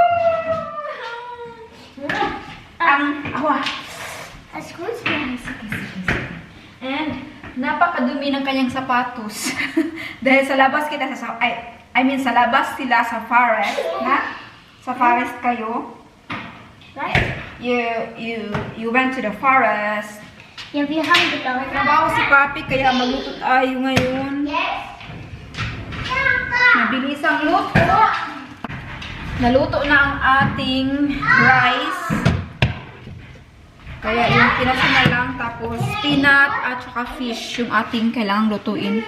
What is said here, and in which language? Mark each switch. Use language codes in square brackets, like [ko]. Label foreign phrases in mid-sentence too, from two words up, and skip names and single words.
[en] That's good, guys. [tl] And napakadumi ng kanyang sapatos. Dahil sa labas kita [en] I mean, [tl] sa labas sila sa forest, na? Sa forest kayo. [de] Was? [en] You went to the forest. [de] Ja, wir haben gedacht. [tl] Trabaho si Papi, kaya magluto tayo ngayon. [en] Yes. [tl] Mabilis ang luto. Naluto na ang ating rice. Kaya yung pinasa na lang, tapos peanut at saka fish yung ating kailangang lutuin.